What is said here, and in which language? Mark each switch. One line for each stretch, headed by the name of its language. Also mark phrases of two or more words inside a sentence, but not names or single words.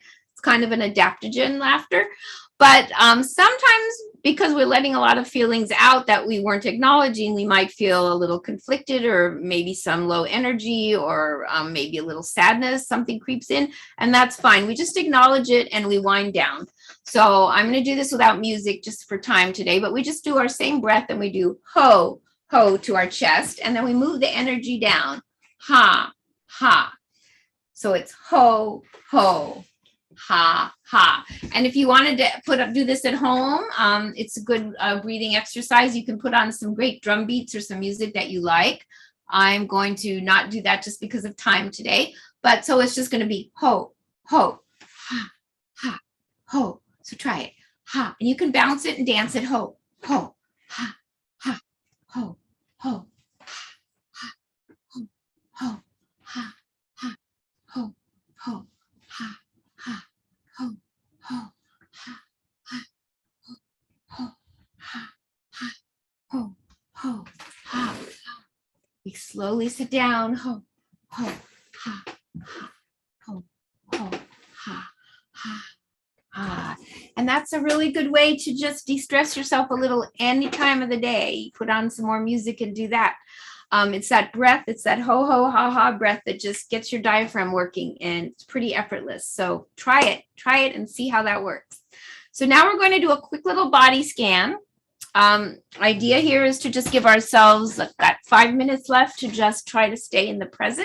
English: It's kind of an adaptogen, laughter. But sometimes because we're letting a lot of feelings out that we weren't acknowledging, we might feel a little conflicted or maybe some low energy or maybe a little sadness, something creeps in, and that's fine. We just acknowledge it and we wind down. So I'm going to do this without music just for time today, but we just do our same breath and we do ho, ho to our chest, and then we move the energy down, ha, ha. So it's ho, ho, ha, ha. And if you wanted to do this at home, it's a good breathing exercise. You can put on some great drum beats or some music that you like. I'm going to not do that just because of time today, but so it's just going to be ho, ho, ha, ha, ho. So try it, ha, and you can bounce it and dance it, ho, ho, ha, ha, ho, ho, ha, ho, ho, ha, ha, ho, ho, ha, ha, ho, ho, ha, ha, ho, ho, ha, ha, ho, ho, ha. We slowly sit down, ho, ho, ha, ha, ho, ho, ha, ha. And that's a really good way to just de-stress yourself a little any time of the day. Put on some more music and do that. It's that breath, it's that ho, ho, ha, ha breath that just gets your diaphragm working, and it's pretty effortless. So try it and see how that works. So now we're going to do a quick little body scan. Idea here is to just give ourselves got 5 minutes left to just try to stay in the present.